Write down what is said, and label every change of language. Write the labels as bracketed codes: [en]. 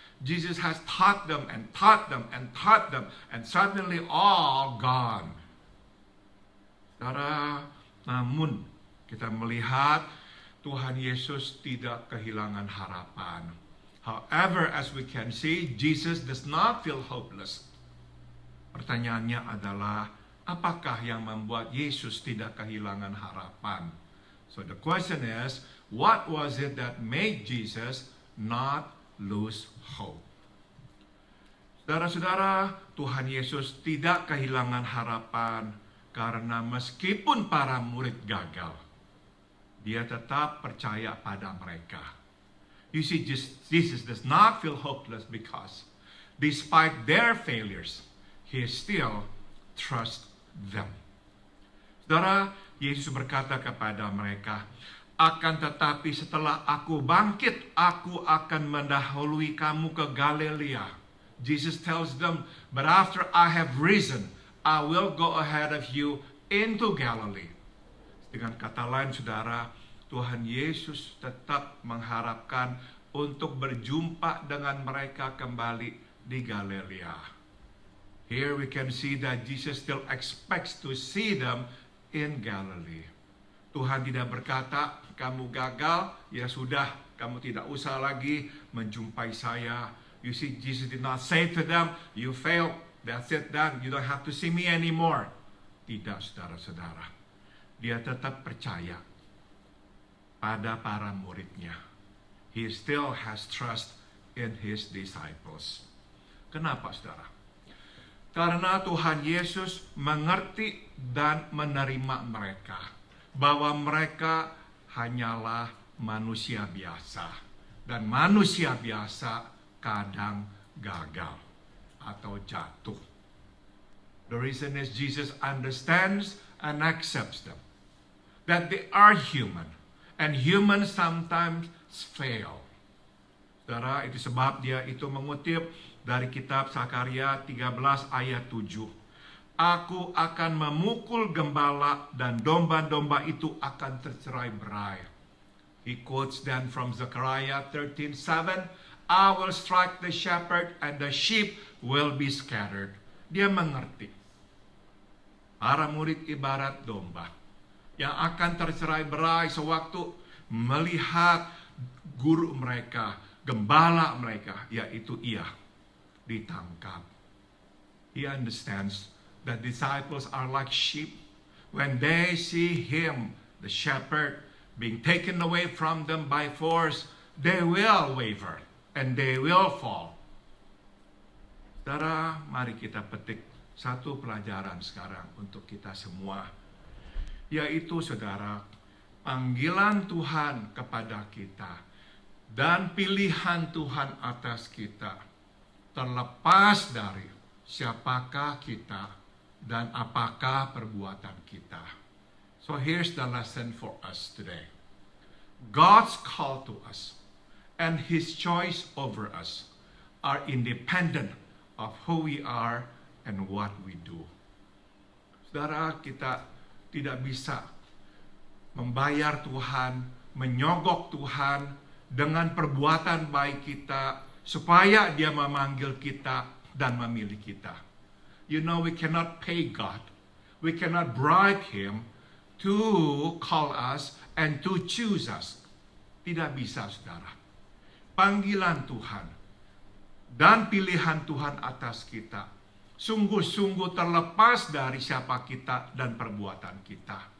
[en] Jesus has taught them and taught them and taught them, and suddenly all gone. [id] Saudara, namun kita melihat Tuhan Yesus tidak kehilangan harapan. [en] However, as we can see, Jesus does not feel hopeless. [id] Pertanyaannya adalah, apakah yang membuat Yesus tidak kehilangan harapan? [en] So the question is, what was it that made Jesus not lose hope? [id] Saudara-saudara, Tuhan Yesus tidak kehilangan harapan karena meskipun para murid gagal, dia tetap percaya pada mereka. [en] You see, Jesus does not feel hopeless because despite their failures, he still trusts them. [id] Saudara, Yesus berkata kepada mereka, akan tetapi setelah aku bangkit, aku akan mendahului kamu ke Galilea. [en] Jesus tells them, but after I have risen, I will go ahead of you into Galilee. [id] Dengan kata lain, saudara, Tuhan Yesus tetap mengharapkan untuk berjumpa dengan mereka kembali di Galilea. [en] Here we can see that Jesus still expects to see them in Galilee. [id] Tuhan tidak berkata, kamu gagal, ya sudah, kamu tidak usah lagi menjumpai saya. [en] You see, Jesus did not say to them, you failed, that's it, done, you don't have to see me anymore. [id] Tidak, saudara-saudara. Dia tetap percaya pada para muridnya. [en] he still has trust in his disciples. [id] Kenapa, saudara? Karena Tuhan Yesus mengerti dan menerima mereka, bahwa mereka hanyalah manusia biasa. Dan manusia biasa kadang gagal atau jatuh. [en] The reason is Jesus understands and accepts them. That they are human. And humans sometimes fail. [id] Saudara, itu sebab dia itu mengutip dari kitab Zakaria 13 ayat 7. Aku akan memukul gembala dan domba-domba itu akan tercerai-berai. [en] He quotes then from Zechariah 13:7, I will strike the shepherd and the sheep will be scattered. [id] Dia mengerti. Para murid ibarat domba yang akan tercerai-berai sewaktu melihat guru mereka, gembala mereka, yaitu ia, ditangkap. [en] He understands that disciples are like sheep. When they see him, the shepherd, being taken away from them by force, they will waver and they will fall. [id] Saudara, mari kita petik satu pelajaran sekarang untuk kita semua, yaitu saudara, panggilan Tuhan kepada kita dan pilihan Tuhan atas kita terlepas dari siapakah kita dan apakah perbuatan kita. [en] So here's the lesson for us today. God's call to us and his choice over us are independent of who we are and what we do. [id] Saudara, kita tidak bisa membayar Tuhan, menyogok Tuhan dengan perbuatan baik kita supaya dia memanggil kita dan memilih kita. [en] You know, we cannot pay God. We cannot bribe him to call us and to choose us. [id] Tidak bisa, saudara. Panggilan Tuhan dan pilihan Tuhan atas kita sungguh-sungguh terlepas dari siapa kita dan perbuatan kita.